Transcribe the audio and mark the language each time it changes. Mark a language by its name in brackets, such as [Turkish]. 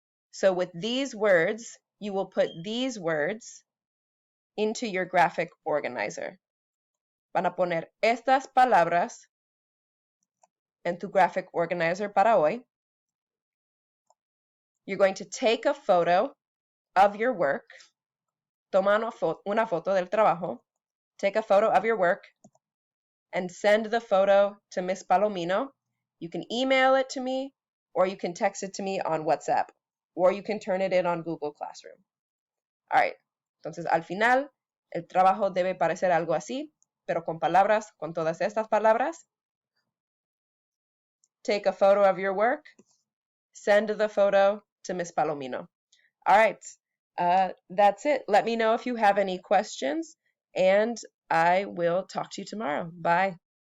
[English] So with these words, you will put these words into your graphic organizer. [Spanish] Van a poner estas palabras en tu graphic organizer para hoy. [English] You're going to take a photo of your work. [Spanish] Toma una foto del trabajo. [English] Take a photo of your work and send the photo to Miss Palomino. You can email it to me, or you can text it to me on WhatsApp, or you can turn it in on Google Classroom. All right. [Spanish] Entonces, al final, el trabajo debe parecer algo así, pero con palabras, con todas estas palabras. [English] take a photo of your work, send the photo to Miss Palomino. All right, that's it. Let me know if you have any questions, and I will talk to you tomorrow. Bye.